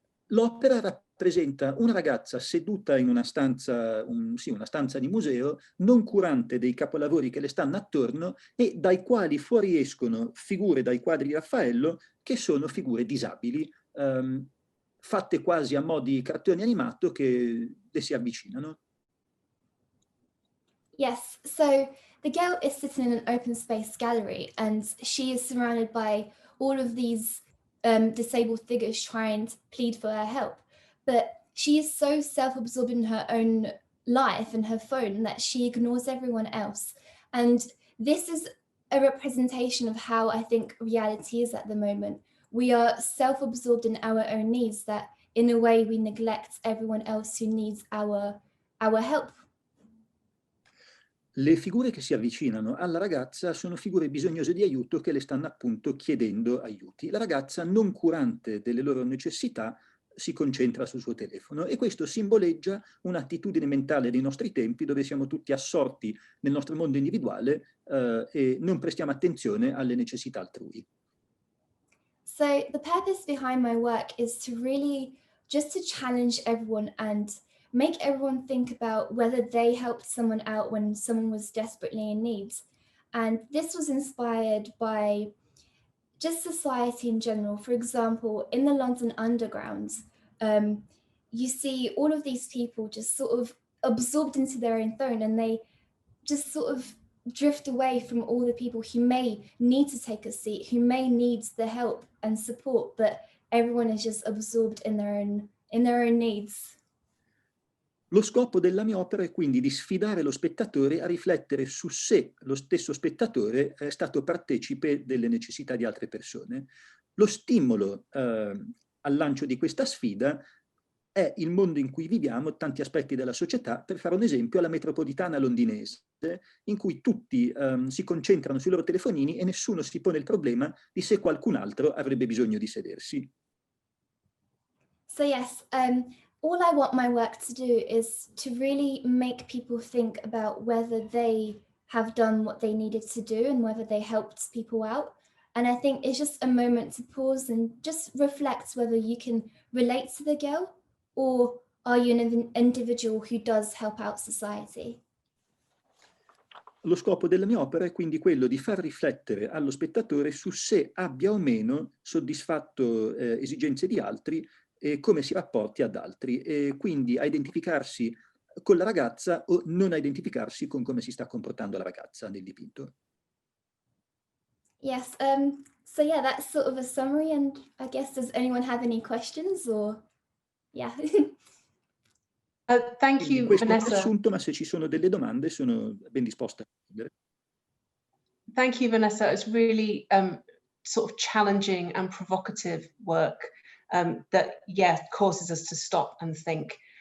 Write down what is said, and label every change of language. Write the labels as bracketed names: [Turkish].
[Italian] L'opera rappresenta una ragazza seduta in una stanza, una stanza di museo, non curante dei capolavori che le stanno attorno e dai quali fuoriescono figure dai quadri di Raffaello che sono figure disabili, fatte quasi a mo' di cartone animato che le si avvicinano. [English] Yes, so the girl is sitting in an open space gallery and she is surrounded by all of these disabled figures trying to plead for her help. But she is so self-absorbed in her own life and her phone that she ignores everyone else. And this is a representation of how I think reality is at the moment. We are self-absorbed in our own needs that in a way we neglect everyone else who needs our help. [Italian] Le figure che si avvicinano alla ragazza sono figure bisognose di aiuto che le stanno appunto chiedendo aiuti. La ragazza, non curante delle loro necessità, si concentra sul suo telefono e questo simboleggia un'attitudine mentale dei nostri tempi dove siamo tutti assorti nel nostro mondo individuale e non prestiamo attenzione alle necessità altrui. [English] So the purpose behind my work is to really just to challenge everyone and make everyone think about whether they helped someone out when someone was desperately in need. And this was inspired by just society in general. For example, in the London Underground, you see all of these people just sort of absorbed into their own phone and they just sort of drift away from all the people who may need to take a seat, who may need the help and support, but everyone is just absorbed in their own needs. [Italian] Lo scopo della mia opera è quindi di sfidare lo spettatore a riflettere su se lo stesso spettatore è stato partecipe delle necessità di altre persone. Lo stimolo al lancio di questa sfida è il mondo in cui viviamo, tanti aspetti della società. Per fare un esempio, la metropolitana londinese, in cui tutti si concentrano sui loro telefonini e nessuno si pone il problema di se qualcun altro avrebbe bisogno di sedersi. [English] So yes, all I want my work to do is to really make people think about whether they have done what they needed to do and whether they helped people out. And I think it's just a moment to pause and just reflect whether you can relate to the girl or are you an individual who does help out society. [Italian] Lo scopo della mia opera è quindi quello di far riflettere allo spettatore su se abbia o meno soddisfatto esigenze di altri e come si rapporti ad altri, e quindi a identificarsi con la ragazza o non a identificarsi con come si sta comportando la ragazza nel dipinto. [English] Yes, so yeah, that's sort of a summary, and I guess, does anyone have any questions or, yeah. Thank you, [Italian] Questo [English] Vanessa. [Italian] è assunto, ma se ci sono delle domande sono ben disposta a rispondere. [English] Thank you, Vanessa. It's really sort of challenging and provocative work that, yeah, causes us to stop and think.